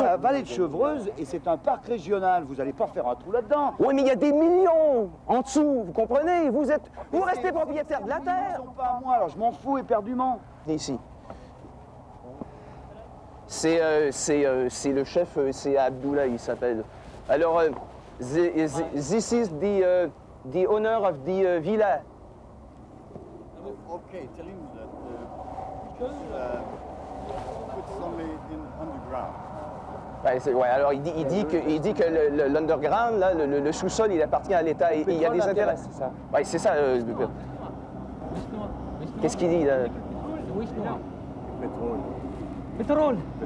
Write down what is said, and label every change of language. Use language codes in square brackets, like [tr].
[fr] dans la vallée de Chevreuse et c'est un parc régional. Vous n'allez pas faire un trou là-dedans. Oui, mais il y a des millions en dessous, vous comprenez? Vous restez propriétaire de la Ils terre. ne sont pas à moi, alors je m'en fous éperdument. Ici. C'est le chef, c'est Abdullah, il s'appelle. [en] Alors, this is the owner of the villa. Okay, tell him that put somebody in underground. [fr] Ouais, alors il dit que l'underground, là, le sous-sol, il appartient à l'État et il y a des intérêts. C'est ça. Ouais, c'est ça. Qu'est-ce qu'il dit là? Pétrole.